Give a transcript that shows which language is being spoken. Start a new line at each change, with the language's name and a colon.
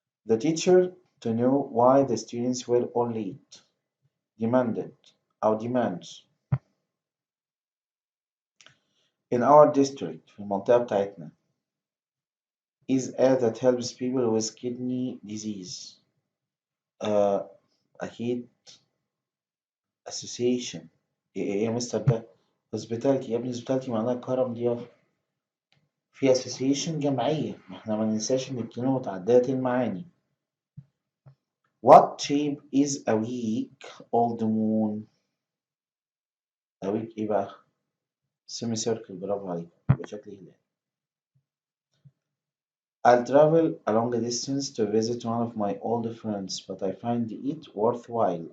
English: The teacher to know why the students were all late. Demanded
Arabic: أو
English: demands. In our district
Arabic: في المنطقة بتاعتنا
English: is a that helps people with kidney disease.
Arabic: آه أكيد association. إيه يا مستر ده؟
English: hospitality
Arabic: يا ابني hospitality معناها كرم ضيافة. في association جمعية، ما احنا ما ننساش إن الكلمة متعددة المعاني.
English: What shape is a week old moon؟ a week
Arabic: إيه بقى؟
English: semi circle
Arabic: برافو عليك يبقى شكل هلال.
English: I'll travel a long distance to visit one of my old friends, but I find it worthwhile.